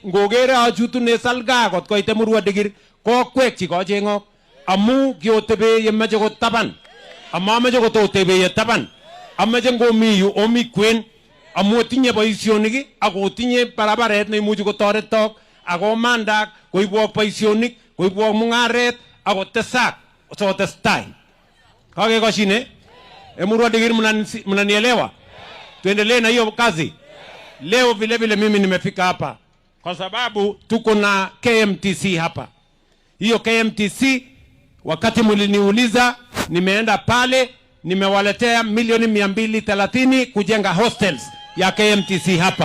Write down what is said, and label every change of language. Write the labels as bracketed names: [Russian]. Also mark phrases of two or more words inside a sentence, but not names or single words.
[Kalenjin] ngogere achutune salga kot koite Murwa Dikir kokwekchi kochengok amu kiotebe yemeche kotaban amameche kototebe yetaban amache ngomi yu omi kwen amu tinye boisionik ako tinye barabaret neimuchi kotoretok ako mandak koibwok boisionik koibwok mungaret ako tesak sotestai kakekoshine Murwa Dikir [Swahili] mnanielewa tuendelee na hiyo kazi. Leo vile vile mimi nimefika hapa kwa sababu tuko na KMTC hapa. Hiyo KMTC wakati mliniuliza nimeenda pale nimewaletea milioni 230 kujenga hostels ya KMTC hapa.